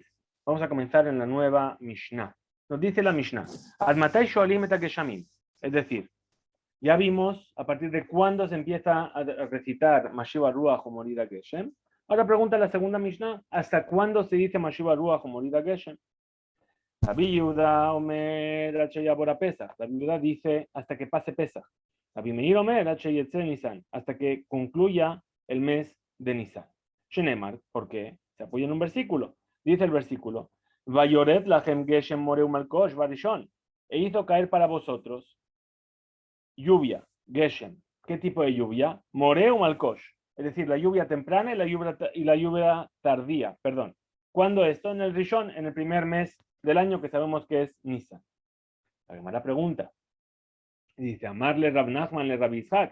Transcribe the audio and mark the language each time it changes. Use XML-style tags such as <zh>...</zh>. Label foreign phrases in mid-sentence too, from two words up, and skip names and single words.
<es>Vamos a comenzar en la nueva Mishnah. Nos dice la Mishnah,</es> <he>עד מתי שואלים את הגשמים.</he> <es>Es decir, ya vimos a partir de cuándo se empieza a recitar</es> <he>משיב הרוח</he> <es>o</es> <he>מוריד הגשם.</he> <es>Ahora pregunta la segunda Mishnah, ¿hasta cuándo se dice</es> <he>משיב הרוח</he> <es>o</es> <he>מוריד הגשם? רבי יהודה אומר עבור פסח.</he> <es>Rabbi Yehuda dice hasta que pase Pesach.</es> <he>רבי מאיר אומר ניסן,</he> <es>hasta que concluya el mes de Nisan. Shenemar, ¿por qué? Se apoya en un versículo. Dice el versículo,</es> <he>ויורד לכם גשם מורה מלקוש וראשון.</he> <es>E hizo caer para vosotros lluvia, geshem. ¿Qué tipo de lluvia?</es> <he>מורה מלקוש.</he> <es>Es decir, la lluvia temprana y la lluvia tardía, perdón. ¿Cuándo esto? En el Rishon, en el primer mes del año que sabemos que es Nisan. La Gemara pregunta, y dice,</es> <he>אמר ליה רב נחמן לרב יצחק.</he>